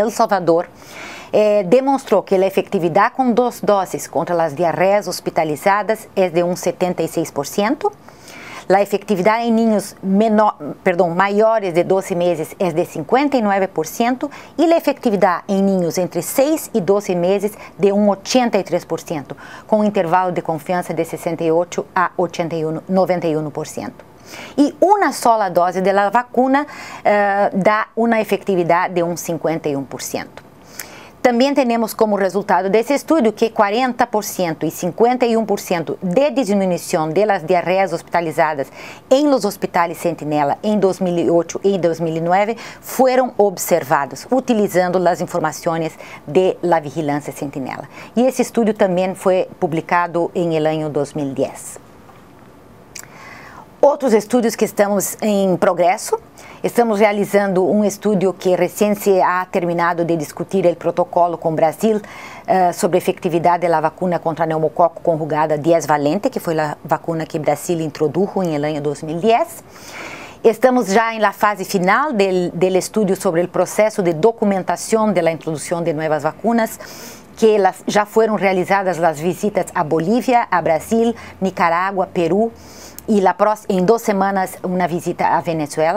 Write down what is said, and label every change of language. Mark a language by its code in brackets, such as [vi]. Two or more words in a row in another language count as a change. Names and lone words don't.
[pt] El Salvador, demonstrou que a efetividade com 2 doses contra as diarreias hospitalizadas é de 76%, a efetividade em ninhos maiores de 12 meses é de 59% e a efetividade em ninhos entre 6 e 12 meses de 83%, com um intervalo de confiança de 68% a 91%. [es] y una sola dosis de la vacuna da una efectividad de un 51%. [pt] Também temos como resultado desse estudo que 40% e 51% de diminuição das diarreias hospitalizadas em los hospitais Centinela em 2008 e 2009 foram observados, utilizando as informações de la vigilância Centinela. E esse estudo também foi publicado em el ano 2010. Outros estudos que estamos em progresso. Estamos realizando um estudo que recém [es] se ha terminado [pt] de discutir o protocolo com o Brasil sobre a efetividade da vacuna contra pneumococo conjugada 10-valente, que foi a vacuna que o Brasil introdujo em el ano 2010. Estamos já em la fase final do estudo sobre o processo de documentação da introdução de novas vacunas, que já foram realizadas as visitas a Bolívia, a Brasil, Nicarágua, Peru, e em 2 semanas uma visita à Venezuela.